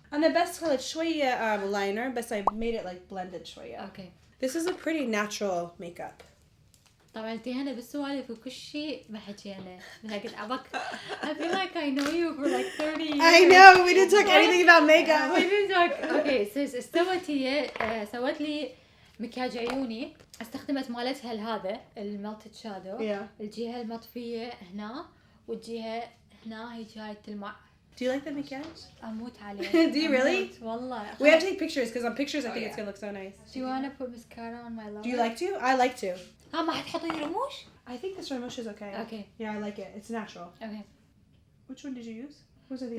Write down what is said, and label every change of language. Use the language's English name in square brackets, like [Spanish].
[Arabic] أنا بس خلت شوية liner بس [English] I made it like blended [Arabic] شوية. [English] Okay. This is a pretty natural makeup. [Arabic] طبعا انتهينا بالسوالف وكل شيء ما حكينا. لكن أبك [English] I feel like I know you for like 30 years. I know we didn't talk anything about We makeup. didn't talk. Okay, so [Arabic] استوت هي سوت لي مكياج عيوني. استخدمت مالتها هذا الملتد شادو. [English] Yeah. [Arabic] الجهة المطفية هنا والجهة هنا هي جاي تلمع. [English] Do you like the maquillage? [Arabic] أموت عليه. [English] Do you really? [Arabic] أموت والله. [English] We have to take pictures because on pictures I think yeah. it's gonna look so nice. Do you wanna put mascara on my lower? Do you like to? I like to. [Arabic] ما حتحطي رموش؟ [English] I think this Ramosh is okay. Okay. Yeah, I like it. It's natural. Okay. Which one did you use? Who's are these?